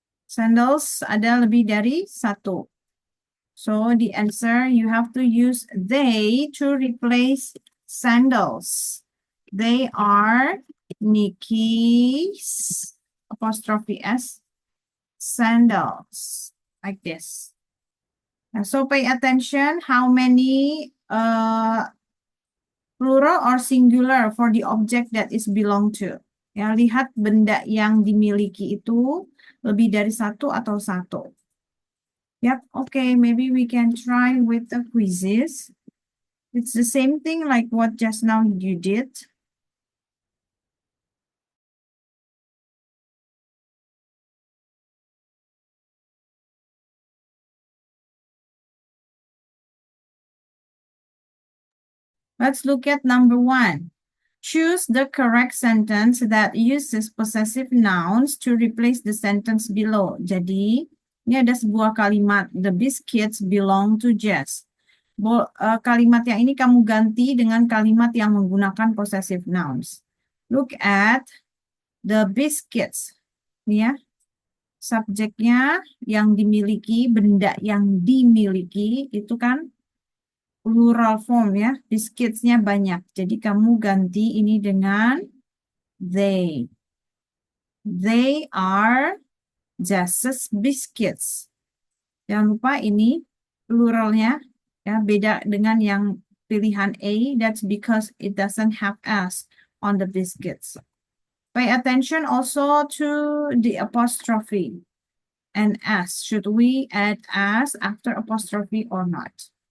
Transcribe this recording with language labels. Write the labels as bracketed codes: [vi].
[id] Sandals ada lebih dari satu. [en] So the answer, you have to use they to replace sandals. They are Nikki's apostrophe S sandals, like this. So pay attention how many plural or singular for the object that is belong to. [id] Ya, lihat benda yang dimiliki itu lebih dari satu atau satu. [en] Yep, okay, maybe we can try with the quizzes. It's the same thing like what just now you did. Let's look at number 1. Choose the correct sentence that uses possessive nouns to replace the sentence below. [id] Jadi, ini ada sebuah kalimat, [en] the biscuits belong to Jess. [id] Kalimat yang ini kamu ganti dengan kalimat yang menggunakan possessive nouns. [en] Look at The biscuits. [id] Nih ya. Subjeknya yang dimiliki, benda yang dimiliki itu kan plural form ya. Biscuitsnya banyak. Jadi kamu ganti ini dengan they. [en] They are Jess's biscuits. [id] Jangan lupa ini pluralnya ya beda dengan yang pilihan A. [en] That's because it doesn't have S on the biscuits. Pay attention also to the apostrophe and S. Should we add S after apostrophe or not?